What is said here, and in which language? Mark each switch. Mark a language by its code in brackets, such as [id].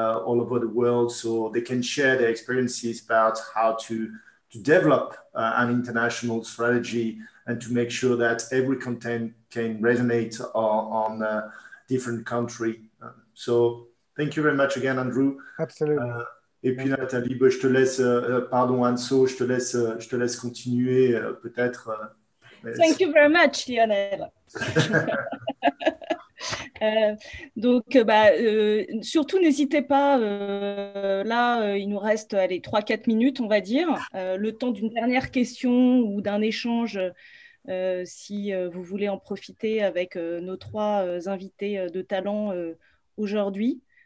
[en] all over the world, so they can share their experiences about how to develop an international strategy and to make sure that every content can resonate on different country. So thank you very much again, Andrew. Absolutely. [fr] Et puis Nathalie, je te laisse, pardon Anso, je te laisse continuer peut-être. [en] Thank you very much, Lionel. [fr] Donc, surtout, n'hésitez pas, là, il nous reste 3-4 minutes, on va dire, le temps d'une dernière question ou d'un échange, si vous voulez en profiter avec nos 3 invités de talent aujourd'hui.